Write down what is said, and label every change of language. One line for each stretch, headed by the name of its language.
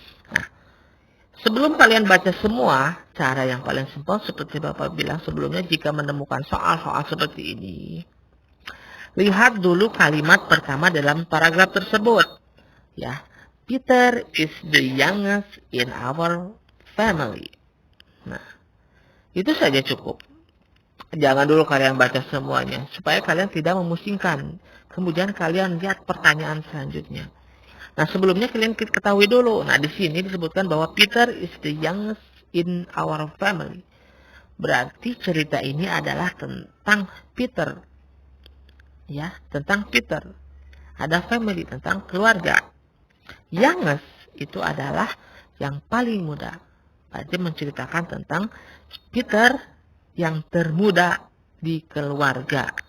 Indonesian: Nah, sebelum kalian baca semua, cara yang paling simpel seperti Bapak bilang sebelumnya, jika menemukan soal-soal seperti ini, lihat dulu kalimat pertama dalam paragraf tersebut.
English: Ya, Peter is the youngest in our family.
Indonesian: Nah, itu saja cukup. Jangan dulu kalian baca semuanya, supaya kalian tidak memusingkan. Kemudian kalian lihat pertanyaan selanjutnya. Nah, sebelumnya kalian ketahui dulu. Nah, di sini disebutkan bahwa
English: Peter is the youngest in our family.
Indonesian: Berarti cerita ini adalah tentang Peter. Ya, tentang Peter. Ada family, tentang keluarga. Youngest itu adalah yang paling muda. Berarti menceritakan tentang Peter yang termuda di keluarga.